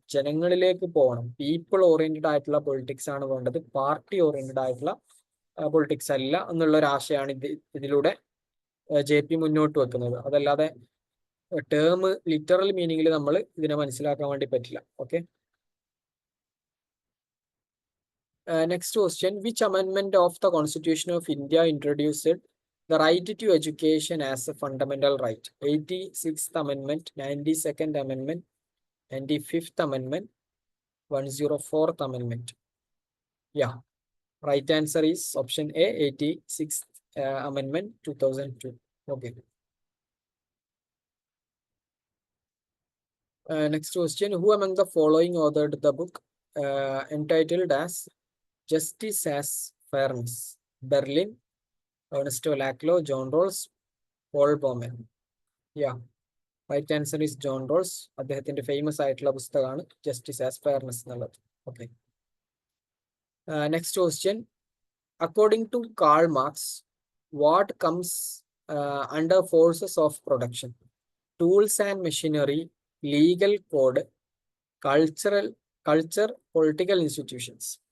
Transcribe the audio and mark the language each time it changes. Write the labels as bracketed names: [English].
[Malayalam] ജനങ്ങളിലേക്ക് പോകണം. People oriented ആയിട്ടുള്ള പൊളിറ്റിക്സ് ആണ് വേണ്ടത്, പാർട്ടി ഓറിയന്റഡ് ആയിട്ടുള്ള പൊളിറ്റിക്സ് അല്ല എന്നുള്ള ഒരു ആശയമാണ് ഇതിലൂടെ JP മുന്നോട്ട് വെക്കുന്നത്. അതല്ലാതെ ടേം ലിറ്ററൽ മീനിങ്ങിൽ നമ്മൾ ഇതിനെ മനസ്സിലാക്കാൻ വേണ്ടി പറ്റില്ല. Okay. [English] Next question. Which amendment of the Constitution of India introduced the right to education as a fundamental right? 86th Amendment, 92nd Amendment, 95th Amendment, 104th Amendment. Right answer is option A, 86th Amendment, 2002. Okay. Next question. Who among the following authored the book entitled as Justice as Fairness? Berlin, Ernesto Laclau, John Rawls, Paul Bowman. Right answer is John Rawls. [Malayalam] അദ്ദേഹത്തിന്റെ famous ആയിട്ടുള്ള പുസ്തകമാണ് justice as fairness എന്നുള്ളത്. Okay. [English] Next question. According to Karl Marx, what comes under forces of production? Tools and machinery, legal code, culture, political institutions.